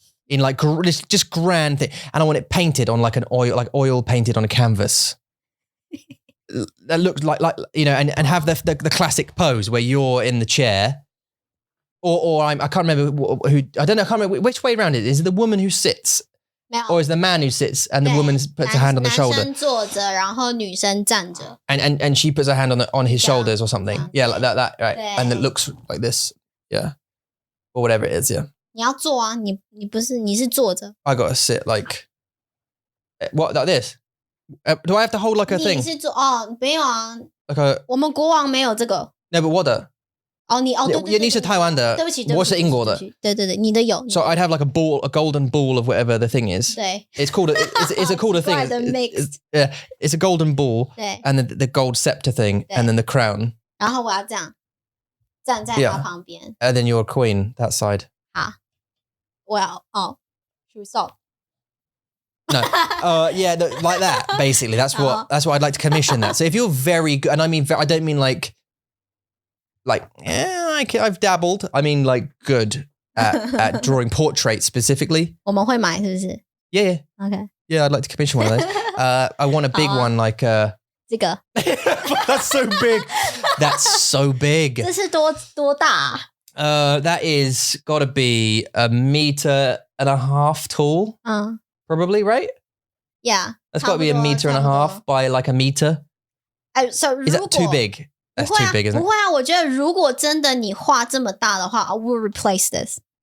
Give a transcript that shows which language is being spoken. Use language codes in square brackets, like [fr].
[en] In like just grand thing, and I want it painted on like oil painted on a canvas. That looks like you know, and have the classic pose where you're in the chair, or I can't remember who I don't know. I can't remember which way around it is. It the woman who sits, or is the man who sits and the woman puts her hand on the shoulder? [zh] 男生坐着，然后女生站着。 [en] And she puts her hand on his shoulders or something. Yeah, like that, right? And it looks like this, yeah, or whatever it is, yeah. [zh] 你要坐啊，你是坐着。 [en] I gotta sit like what, like this? Do I have to hold like a thing? [zh] 你是坐没有啊。 [en] Like a [zh] 我们国王没有这个。 [en] No, but what the? [zh] 对，你是台湾的，对不起，我是英国的。对，你的有。 [en] So I'd have like a golden ball of whatever the thing is. [zh] 对。 [en] It's called it's a called a thing. Yeah, it's a golden ball. [zh] 对。 [en] And the gold scepter thing, and then the crown. [zh] 然后我要这样站在他旁边。 [en] And then you're a queen that side. [zh] 好。我要举手。 [en] No, yeah, like that. Basically, that's what I'd like to commission that. So if you're very good, and I mean, I don't mean like, I've dabbled. I mean, like good at drawing portraits specifically. [zh] 我们会买是不是? [en] Yeah. Okay. Yeah, I'd like to commission one of those. I want a big one like. [zh] 这个. [en] That's so big. That's so big. [zh] 这是多大? [en] That is got to be 1.5 meters tall. Probably, right? Yeah. That's got to be 1.5 meters by like a meter. So is that too big? That's too big, isn't it? [zh] 不会啊，我觉得如果真的你画这么大的话 [en] I will replace this.